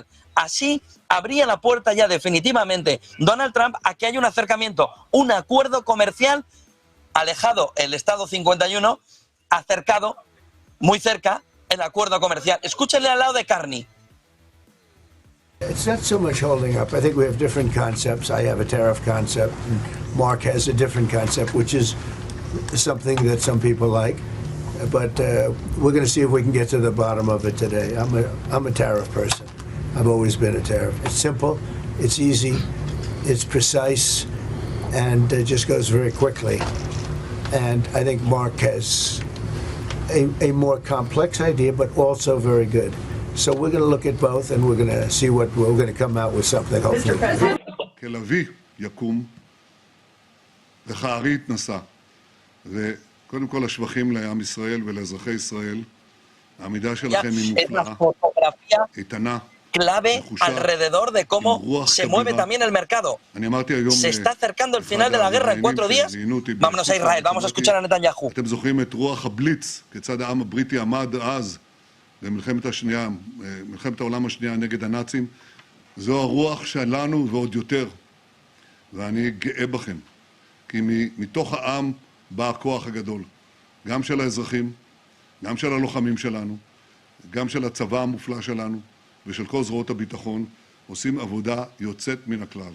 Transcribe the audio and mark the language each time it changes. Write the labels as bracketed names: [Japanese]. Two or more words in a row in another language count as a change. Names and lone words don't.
[Spanish] Así abría la puerta ya definitivamente Donald Trump a que haya un acercamiento, un acuerdo comercial alejado el Estado 51, acercado, muy cerca, el acuerdo comercial. Escúchenle al lado de Carney. [English] It's not so much holding up. I think we have different concepts. I have a tariff concept, and Mark has a different concept, which is something that some people like. But we're going to see if we can get to the bottom of it today. I'm a tariff person. I've always been a tariff. It's simple, it's easy, it's precise, and it just goes very quickly. And I think Mark has a more complex idea, but also very good. So we're going to look at both, and we're going to see what we're going to come out with something, hopefully. [Hebrew] כלביא יקום, וכארי יתנשא. וקודם כל השבחים לעם ישראל ולאזרחי ישראל. העמידה שלכם היא מופלאה, איתנה. [Spanish] Clave alrededor de cómo se mueve también el mercado. Se está acercando el final de la guerra en 4 días. Vámonos a Israel, vamos a escuchar a Netanyahu. [Hebrew] אתם זוכרים את רוח הבליץ, כיצד העם הבריטי עמד אז במלחמת העולם השנייה נגד הנאצים. זו הרוח שלנו ועוד יותר. ואני גאה בכם, כי מתוך העם בא הכוח הגדול, גם של האזרחים, גם של הלוחמים שלנו, גם של הצבא המופלא שלנו, ושל כל זרועות הביטחון, עושים עבודה יוצאת מן הכלל.